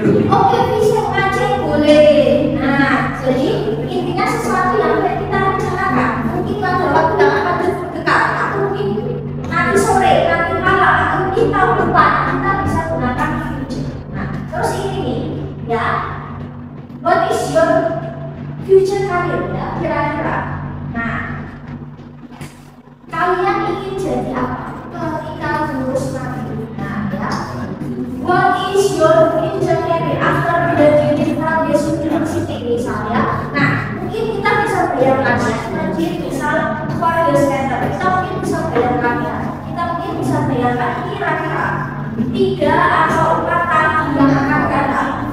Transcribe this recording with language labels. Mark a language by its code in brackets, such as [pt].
[id] Oke, bisa ngaji boleh. Nah, jadi intinya sesuatu yang kita rencanakan. Mungkin pada waktu yang akan dekat, atau mungkin nanti sore, nanti malam, atau mungkin tahun depan kita bisa gunakan future. Nah, terus ini nih, ya. [en] What is your future career [id] ya kira-kira? Nah, kalian ingin jadi apa ketika lulus nanti? Nah, ya. [en] What is your future career after graduating from this university misalnya? [id] Nah, mungkin kita bisa bayangkan ya, mungkin misal [en] 4 years later, [id] kita mungkin bisa bayangkan ya, kita mungkin bisa bayangkan kira-kira 3 atau 4 tahun yang akan datang.